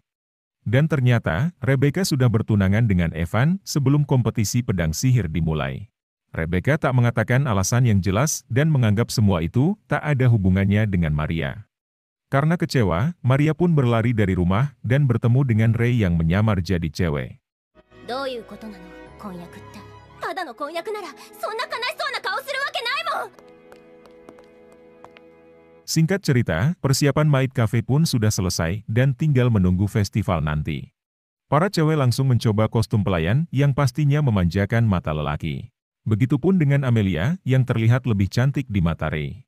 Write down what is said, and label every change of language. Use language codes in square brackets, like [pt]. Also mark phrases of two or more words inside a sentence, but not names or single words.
[id] Dan ternyata, Rebecca sudah bertunangan dengan Evan sebelum kompetisi pedang sihir dimulai. Rebecca tak mengatakan alasan yang jelas dan menganggap semua itu tak ada hubungannya dengan Maria. Karena kecewa, Maria pun berlari dari rumah dan bertemu dengan Ray yang menyamar jadi cewek. [ja] どういうことなの、婚約って。ただの婚約ならそんな悲しそうな顔するわけないもん。 [id] Singkat cerita, persiapan [en] Maid Cafe [id] pun sudah selesai dan tinggal menunggu festival nanti. Para cewek langsung mencoba kostum pelayan yang pastinya memanjakan mata lelaki. Begitupun dengan Amelia yang terlihat lebih cantik di mata Ray.